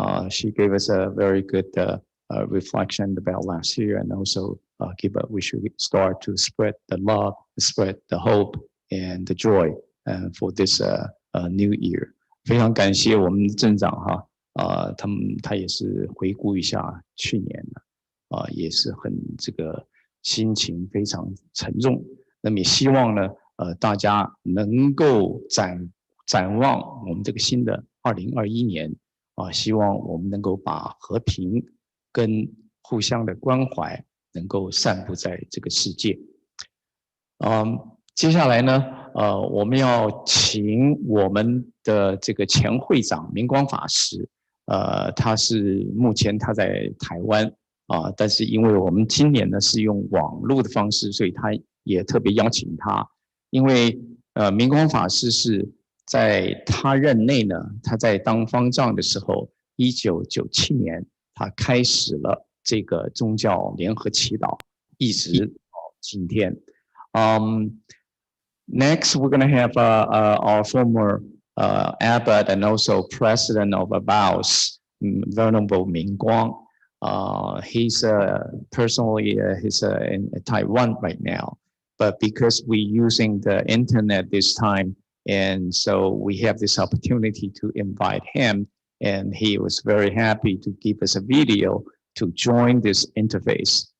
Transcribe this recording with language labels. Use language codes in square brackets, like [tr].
[en] She gave us a very good reflection about last year, and also we should start to spread the love, spread the hope and the joy for this new year. [zh] 非常感谢我们镇长哈。他也是回顾一下去年也是很这个心情非常沉重。那么也希望呢，大家能够展望我们这个新的2021年希望我们能够把和平跟互相的关怀能够散布在这个世界。接下来呢，我们要请我们的这个前会长明光法师。他是目前他在台湾但是因为我们今年呢是用网络的方式，所以他也特别邀请他。因为明光法师是在他任内呢，他在当方丈的时候，1997年他开始了这个宗教联合祈祷，一直到今天。 [en] Next, we're going to have our former abbot and also president of Shabazz, Venerable Minguan. He's personally he's in Taiwan right now, but because we're using the internet this time, and so we have this opportunity to invite him, and he was very happy to give us a video to join this interface.